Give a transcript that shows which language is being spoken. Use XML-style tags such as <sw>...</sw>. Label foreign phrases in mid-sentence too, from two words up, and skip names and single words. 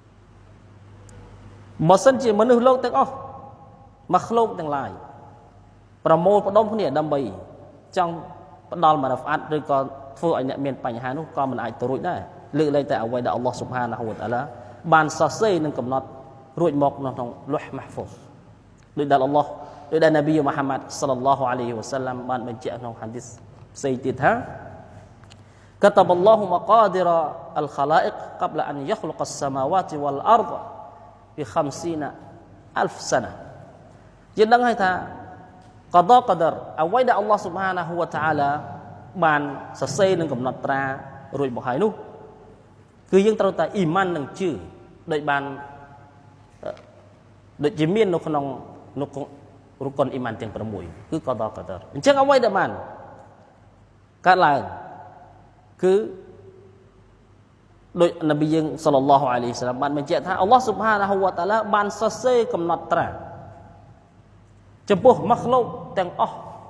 <km>បើសិនជាមនុស្សលោកទាំងអស់ម៉ាឃ្លូកទាំងឡាយប្រមូលផ្ដុំគ្នាដើម្បីចង់ផ្ដល់មរហ្វាត់ឬក៏ធ្វើឲ្យអ្នកមានបញ្ហានោះក៏មិនអាចទៅរួចដែរលើកលែងតែអ្វី ដែលអល់ឡោះ</km> <ar>سبحانه وتعالى</ar> <km>បានសរសេរនិងកំណត់រួចមកនៅក្នុង</km> <ar>لوح محفوظ</ar> <km>ដោយដែលអល់ឡោះដោយ ដែលនប៊ីមូហាម៉ាត់</km> <ar>صلى الله عليه وسلم</ar> <km>បានបញ្ជាក់ក្នុងហាឌីសផ្សេងទៀតថា</km> <ar>كتب الله مقادير الخلائق قبل أن يخلق السماوات والأرض ب50,000 سنة</ar> <km>យើងដឹងហើយថាកដកដរអ្វីដែលអល់ឡោះ</km> <ar>سبحانه وتعالى</ar> <km>បានសរសេរនិងកំណត់ត្រារួចមកហើយនោះគឺយើងត្រូវតែអ៊ីម៉ាននឹងជឿដោយបាន ដូចជាមាននៅក្នុង</km> <ar>ركن إيمان</ar> <km>ទាំង6គឺកដកដរអញ្ចឹងអ្វីដែលបានកើតឡើងគឺដោយនប៊ីយើង</km> <ar>صلى الله عليه وسلم</ar> <km>បានបញ្ជាក់ថាអល់ឡោះ</km> <ar>سبحانه وتعالى</ar> <km>បានសរសេរកំណត់ត្រាចំពោះម៉ាហ្លូកទាំងអស់</km>